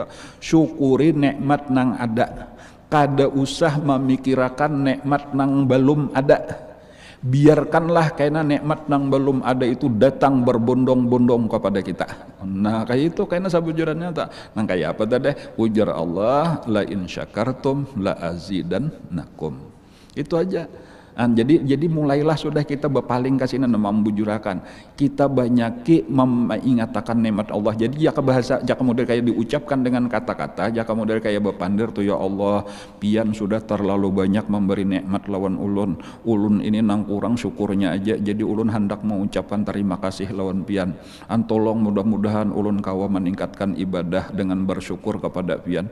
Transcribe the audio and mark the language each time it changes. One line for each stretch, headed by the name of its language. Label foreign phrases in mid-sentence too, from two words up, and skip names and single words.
Banjar: Syukuri nikmat nang ada. Kada usah memikirkan nikmat nang belum ada. Biarkanlah karena nikmat nang belum ada itu datang berbondong-bondong kepada kita. Nah kayak itu karena sabujurannya tak. Nah kayak apa tadi? Ujar Allah,
Arabic: لئن شكرتم لأزيدنكم.
Banjar: Itu aja. Jadi mulailah sudah kita berpaling ke sini membujurakan. Kita banyaki mengatakan nikmat Allah. Jadi jaka bahasa, jaka model kayak diucapkan dengan kata-kata, jaka model kayak bepandir tuh, ya Allah, pian sudah terlalu banyak memberi nikmat lawan ulun. Ulun ini nang kurang syukurnya aja. Jadi ulun hendak mengucapkan terima kasih lawan pian. Tolong mudah-mudahan ulun kawa meningkatkan ibadah dengan bersyukur kepada pian.